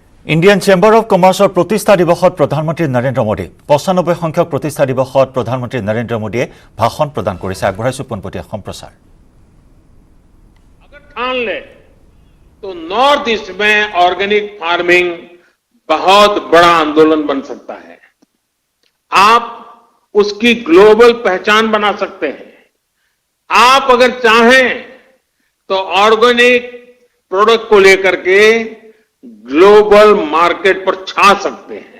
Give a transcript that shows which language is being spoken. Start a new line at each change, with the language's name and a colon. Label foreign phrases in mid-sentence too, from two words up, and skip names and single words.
Assamese: ইণ্ডিয়ান চেম্বাৰ অৱ কমাৰ্চৰ প্ৰতিষ্ঠা দিৱসত প্ৰধানমন্ত্ৰী নৰেন্দ্ৰ মোদী ৯৫ সংখ্যক প্ৰতিষ্ঠা দিৱসত প্ৰধানমন্ত্ৰী নৰেন্দ্ৰ মোদীয়ে ভাষণ প্ৰদান কৰিছে। আগবঢ়াইছো পোনপটীয়া সম্প্ৰচাৰ।
Hindi: अगर ठान ले तो नॉर्थ ईस्ट में
English: organic farming
Hindi: बहुत बड़ा आंदोलन बन सकता है। आप उसकी ग्लोबल पहचान बना सकते हैं। आप अगर चाहें तो
English: organic product
Hindi: को लेकर के
English: global market
Hindi: पर छा सकते हैं।